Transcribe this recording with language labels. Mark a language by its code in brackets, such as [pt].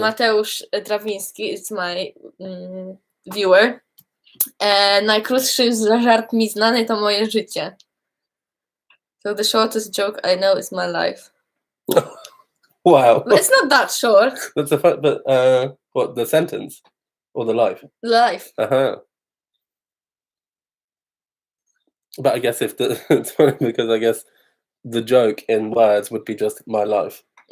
[en] Mateusz Trawiński, it's my viewer. [pl] Najkrótszy żart mi znany to moje życie. [en] So the shortest joke I know is my life. Wow. But it's not that short. That's a fun, but what, the sentence or the life? Life. But I guess it's funny because I guess the joke in words would be just my life.